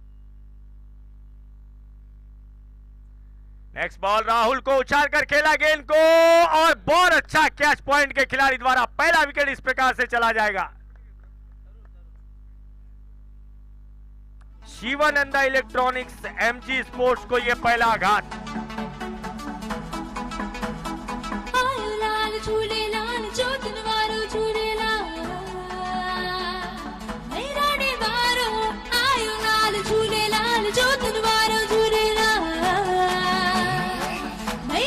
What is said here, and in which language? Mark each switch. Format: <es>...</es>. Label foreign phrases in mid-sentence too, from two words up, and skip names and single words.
<hi>नेक्स्ट बॉल राहुल को उछाल कर खेला गेंद को और बहुत अच्छा कैच पॉइंट के खिलाड़ी द्वारा पहला विकेट इस प्रकार से चला जाएगा. शिवानंदा इलेक्ट्रॉनिक्स एमजी स्पोर्ट्स को यह पहला आघात.</hi> <sd>झूलेलाल जोतन वारो झूलेलाल मेरा वारो आयो लाल झूलेलाल जोतन वारो झूलेलाल</sd>